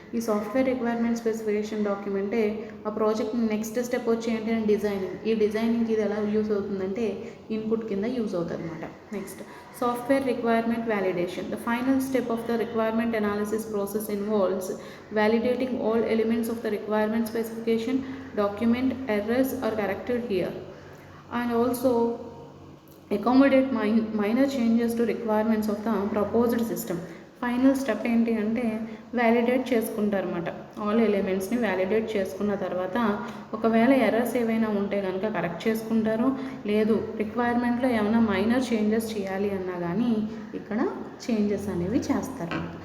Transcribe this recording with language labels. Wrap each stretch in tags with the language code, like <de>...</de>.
<te>ఈ software requirement specification డాక్యుమెంటే ఆ project next step వచ్చి ఏంటంటే డిజైనింగ్. ఈ డిజైనింగ్కి ఇది ఎలా యూజ్ అవుతుందంటే ఇన్పుట్ కింద యూజ్ అవుతుంది అనమాట.</te> <en>Next software requirement validation. The final step of the requirement analysis process involves validating all elements of the requirement specification document. Errors are corrected here and also accommodate minor changes to requirements of the proposed system.</en> <te>Final step ఏంటి అంటే validate చేసుకుంటారు అన్నమాట. All ఎలిమెంట్స్ని validate చేసుకున్న తర్వాత ఒకవేళ errors ఏవైనా ఉంటే కనుక కరెక్ట్ చేసుకుంటారు. లేదు రిక్వైర్మెంట్లో ఏమైనా మైనర్ చేంజెస్ చేయాలి అన్నా కానీ ఇక్కడ చేంజెస్ అనేవి చేస్తారు.</te>